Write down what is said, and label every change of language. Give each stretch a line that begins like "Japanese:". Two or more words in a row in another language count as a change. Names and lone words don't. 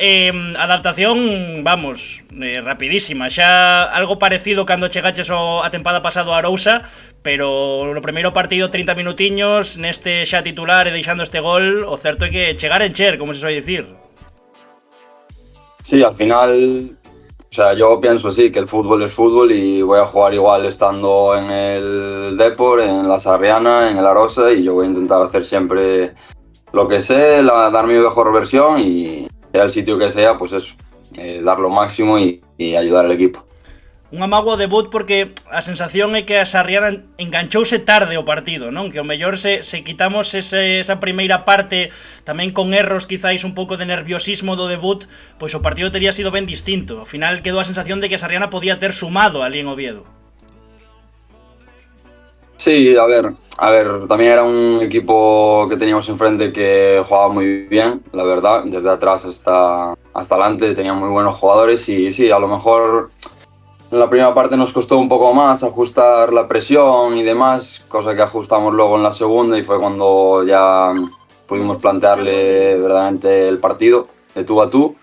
Galician: Adaptación, vamos, rapidísima. Xa algo parecido cando chegaches a tempada pasado a Arousa, pero no primeiro partido 30 minutiños, neste xa titular e deixando este gol, o certo é que chegar en cher, como se soe dicir.
Spanish: Sí, al final, o sea, yo pienso sí, que el fútbol es fútbol y voy a jugar igual estando en el Depor, en la Sarriana, en el Arosa, y yo voy a intentar hacer siempre lo que sé, dar mi mejor versión y sea el sitio que sea, pues eso, dar lo máximo y ayudar al equipo.
Galician: Un amago debut porque a sensación é que a Sarriana enganchouse tarde o partido, non? Que o mellor se quitamos esa primeira parte tamén con erros, quizáis un pouco de nerviosismo do debut, pois o partido tería sido ben distinto. Ao final quedou a sensación de que a Sarriana podía ter sumado ali en Oviedo.
Spanish: Sí, a ver, también era un equipo que teníamos enfrente que jugaba muy bien, la verdad, desde atrás hasta adelante, tenían muy buenos jugadores y sí, a lo mejor en la primera parte nos costó un poco más ajustar la presión y demás, cosa que ajustamos luego en la segunda y fue cuando ya pudimos plantearle verdaderamente el partido de tú a tú.